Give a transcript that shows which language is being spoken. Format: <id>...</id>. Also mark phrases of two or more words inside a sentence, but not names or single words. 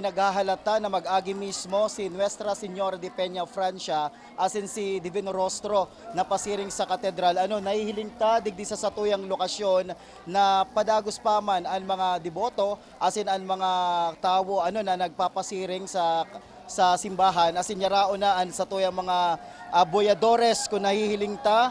<bik>pinaghahalata na mag-agi mismo si Nuestra Señora de Peña Francia asin si Divino Rostro na pasiring sa katedral. Nahihiling ta digdi sa satuyang lokasyon na padagos pa man ang mga deboto asin ang mga tao na nagpapasiring sa simbahan asin yarao na ang satuyang mga boyadores kung nahihiling ta.</bik>